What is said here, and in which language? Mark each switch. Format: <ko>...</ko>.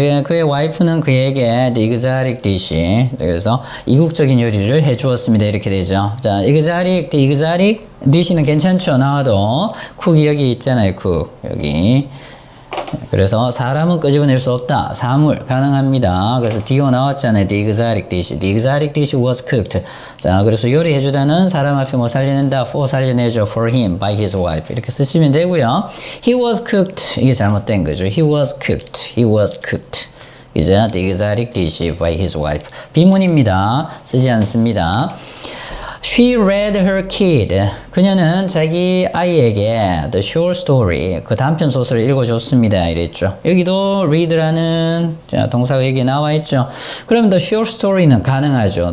<ko>그의 와이프는 그에게</ko> <en>the exotic dish.</en> <ko>그래서 이국적인 요리를 해주었습니다. 이렇게 되죠. 자,</ko> <en>the exotic dish</en> <ko>는 괜찮죠? 나와도 쿡이 여기 있잖아요. 쿡 여기. 그래서 사람은 끄집어낼 수 없다. 사물 가능합니다. 그래서 do 나왔잖아요.</ko> <en>The exotic dish was cooked.</en> <ko>자, 그래서 요리해주다는 사람 앞에 뭐 살려낸다.</ko> <en>for</en> <ko>살려내죠.</ko> <en>for him by his wife.</en> <ko>이렇게 쓰시면 되고요.</ko> <en>He was cooked.</en> <ko>이게 잘못된 거죠.</ko> <en>He was cooked.</en> <ko>이제</ko> <en>the exotic dish by his wife.</en> <ko>비문입니다. 쓰지 않습니다.</ko> <en>She read her kid.</en> <ko>그녀는 자기 아이에게</ko> <en>the short story,</en> <ko>그 단편 소설을 읽어줬습니다. 이랬죠. 여기도 read라는 동사가 여기 나와 있죠. 그럼 the short story는 가능하죠.</ko>